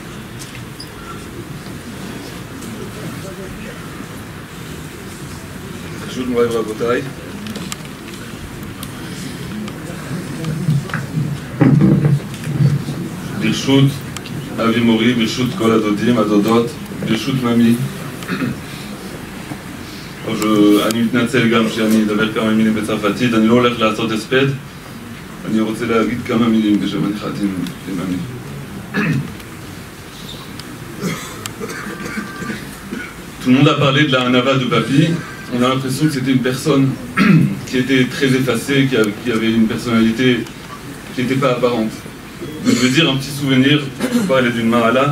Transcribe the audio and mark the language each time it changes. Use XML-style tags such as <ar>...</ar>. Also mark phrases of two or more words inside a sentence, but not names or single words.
<he>ברשות מוריי ורבותיי, ברשות אבי מורי, ברשות כל הדודים, הדודות, ברשות ממי. אני מתנצל גם שאני אדבר כמה מילים בצרפתית, אני לא הולך לעשות הספד, אני רוצה להגיד כמה מילים בשם הנכדים לממי.</he> <fr>Tout le monde a parlé de la Hanava de Papy. On a l'impression que c'était une personne qui était très effacée, qui avait une personnalité qui n'était pas apparente. Je veux dire un petit souvenir, je parlais d'une Mahala.</fr>